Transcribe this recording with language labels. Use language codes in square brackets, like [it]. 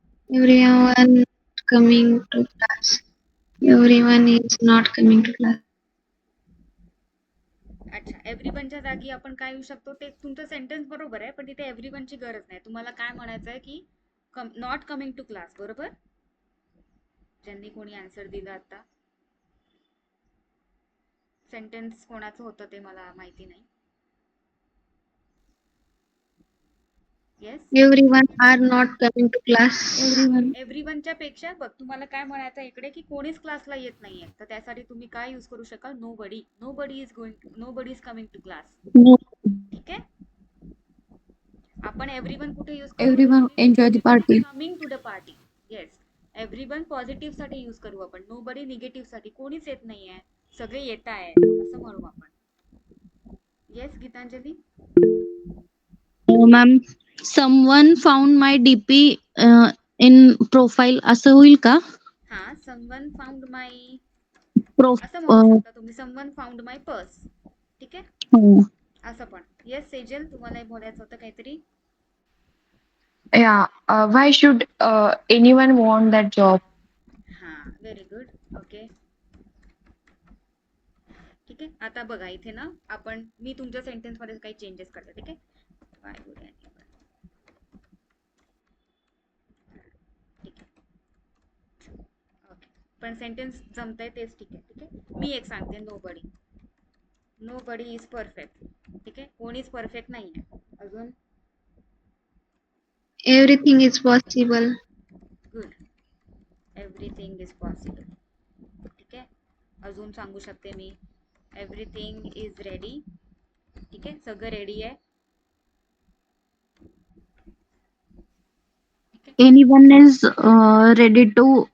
[en] Everyone coming to class. Everyone is not coming to class. [mr] अच्छा, एव्हरीवनच्या जागी आपण काय येऊ शकतो? ते तुमचं सेंटेन्स बरोबर आहे, पण तिथे एव्हरीवनची गरज नाही. तुम्हाला काय म्हणायचं आहे की [en] Not coming to class. [mr] बरोबर, ज्यांनी कोणी आन्सर दिलं आता. सेंटेन्स कोणाचं होतं ते मला माहिती नाही. [en] Yes, Everyone are not coming to class. Everyone [mr] एव्हरीवनच्या पेक्षा बघ तुम्हाला काय म्हणायचं इकडे की कोणीच क्लासला येत नाहीये, तर त्यासाठी तुम्ही काय यूज करू शकाल? [en] Nobody. Nobody is coming to class. No. [mr] ठीक आहे, आपण एव्हरीवन कुठे यूज करू? [en] Everyone enjoy the party. Coming to the party. [mr] Yes, everyone positive साठी यूज करू आपण. नोबडी निगेटिव्ह साठी. कोणीच येत नाहीये, सगळे येत आहे असं म्हणू आपण. [en] Yes Gitanjali? Ma'am, someone found my DP in profile [mr] असं होईल का? [en] हा, someone found my prof [mr] असं म्हणू शकता तुम्ही. [en] Someone found my purse. [mr] ठीक आहे, हो. असं पण. येस सेजल, तुम्हाला बोलायचं होतं काहीतरी? [en] Yeah. Why should anyone want that job? [mr] हा, व्हेरी गुड. ओके, ठीक आहे. आता बघा इथे ना मी तुमच्या सेंटेन्स मध्ये काही चेंजेस करते. ठीक आहे, [en] Why would anyone? [mr] पण सेंटेन्स जमतंय तेच ठीक आहे. ठीक आहे, मी एक सांगते, no Badi. [en] Nobody is perfect. [mr] ठीक आहे, कोणीच परफेक्ट नाही आहे. अजून [en] Everything is possible. Good. Everything is possible. [mr] ठीक आहे, अजून सांगू शकते मी, [en] Everything is ready. [mr] ठीक आहे, सगळं रेडी आहे. ठीक आहे. [en] Anyone is ready to.